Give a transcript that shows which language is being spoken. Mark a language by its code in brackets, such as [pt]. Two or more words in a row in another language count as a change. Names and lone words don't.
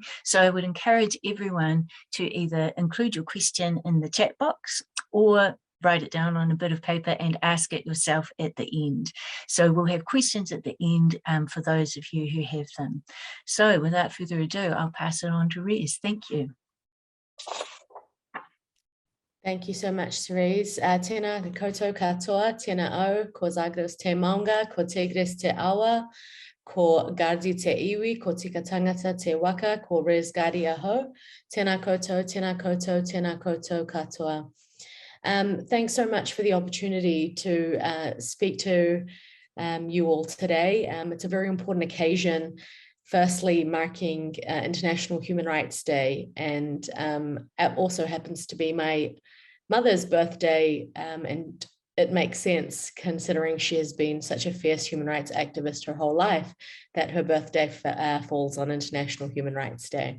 [en] So I would encourage everyone to either include your question in the chat box or write it down on a bit of paper and ask it yourself at the end. So we'll have questions at the end for those of you who have them. So without further ado, I'll pass it on to Rez. Thank you. Thank you so much, Therese. [mi] Tēnā koutou katoa, tēnā au, ko Zagros te maunga, ko Tigris te awa, ko Gardi te iwi, ko tika tangata te waka, ko Rez Gardi aho. Tēnā koutou, tēnā koutou, tēnā koutou katoa. [en] Thanks so much for the opportunity to speak to you all today. It's a very important occasion firstly marking International Human Rights Day, and it also happens to be my mother's birthday, and it makes sense considering she has been such a fierce human rights activist her whole life that her birthday falls on International Human Rights Day.